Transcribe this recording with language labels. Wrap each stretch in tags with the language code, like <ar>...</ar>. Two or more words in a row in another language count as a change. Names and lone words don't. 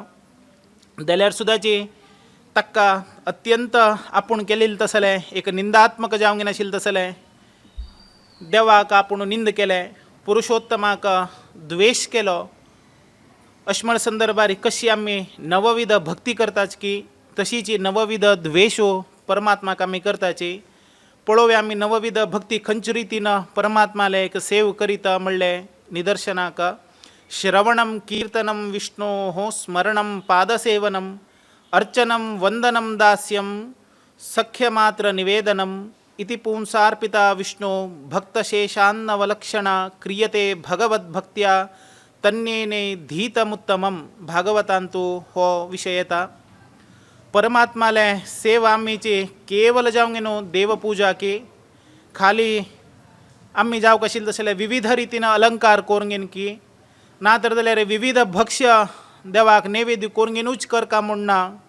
<kok>जाल्यार सुद्दाची ताका अत्यंत आपूण केलेलें तसलें एक निंदात्मक जावंक नाशिल्लें तसलें देवाक आपूण निंद केलें पुरुषोत्तमाक द्वेश केलो अशें म्हण संदर्भार कशी आमी नवविध भक्ती करताच की तशीची नवविध द्वेशो परमात्माक आमी करताची. पळोवया आमी नवविध भक्ती खंयचे रितीन परमात्माले एक सेव करीत म्हणलें निदर्शनाक</kok> <sa>श्रवणं कीर्तनं विष्णोः स्मरणं पादसेवनं अर्चनं वंदनं दास्यं सख्यमात्र निवेदनम् इति पुंसार्पिता विष्णु भक्तशेषान्नवलक्षणा क्रियते भगवद्भक्त्या तन्नेने धीतमुत्तमं</sa> <kok>भागवतांतू हो विषय येता. परमात्माले सेवा आमीची केवल जावंक न्हू देवपूजा की खाली आमी जावंक आशिल्ले तसले विविध रितीन अलंकार करून घेवन की ना तर जाल्यार विविध भक्ष्य देवाक नैवेद्य करून घेवनूच करका म्हूण ना.</kok>